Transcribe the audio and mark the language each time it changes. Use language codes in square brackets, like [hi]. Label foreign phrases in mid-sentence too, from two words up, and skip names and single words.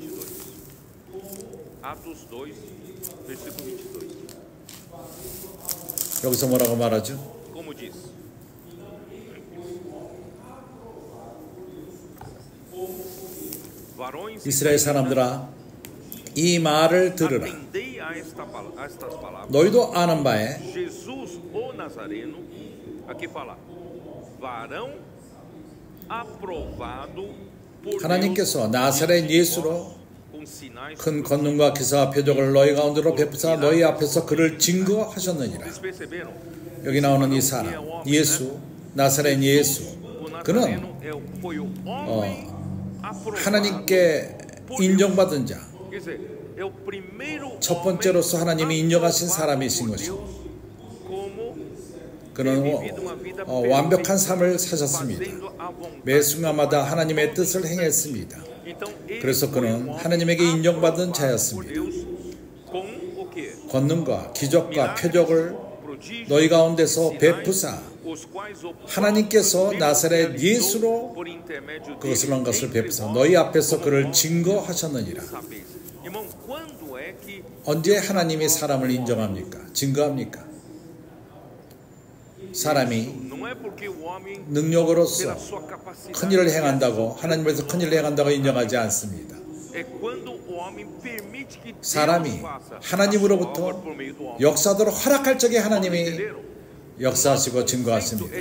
[pt] Atos 2, versículo 22. [ko] 여기서 뭐라고 말하죠? [pt] Como diz? Varões, [ko] 이스라엘 사람들아 이 말을 들으라. [pt] atendei a estas palavras. [ko] 너희도 아는 바에 [pt] Jesus o Nazareno, aqui fala, varão aprovado por [ko] 하나님께서 [pt] Deus [ko] 나사렛 예수로 [pt] com sinais. [ko] 큰 권능과 기사와 표적을 너희 가운데로 베푸사 너희 앞에서 그를 증거하셨느니라. [pt] Vocês perceberam? [ko] 여기 나오는 이 사람 예수, 나사렛 예수, [pt] O [ko] 그는 [pt] Nazareno foi o homem aprovado. [ko] 하나님께 인정받은 자, [pt] Quer dizer, é o primeiro [ko] 첫 번째로서 하나님이 인정하신 사람이신 [pt] por [ko] 것이죠. [pt] Deus como [ko] 그는 완벽한 삶을 사셨습니다. 매 순간마다 하나님의 뜻을 행했습니다. 그래서 그는 하나님에게 인정받은 자였습니다. 권능과 기적과 표적을 너희 가운데서 베푸사 하나님께서 나사렛 예수로 그것을 한 것을 베푸사 너희 앞에서 그를 증거하셨느니라. [pt] Irmão, quando é que [ko] 언제 하나님이 사람을 인정합니까? 증거합니까? 사람이 능력으로서 큰 일을 행한다고, 하나님께서 큰 일을 행한다고 인정하지 않습니다. 사람이 하나님으로부터 역사하도록 허락할 적에 하나님이 역사하시고 증거하십니다.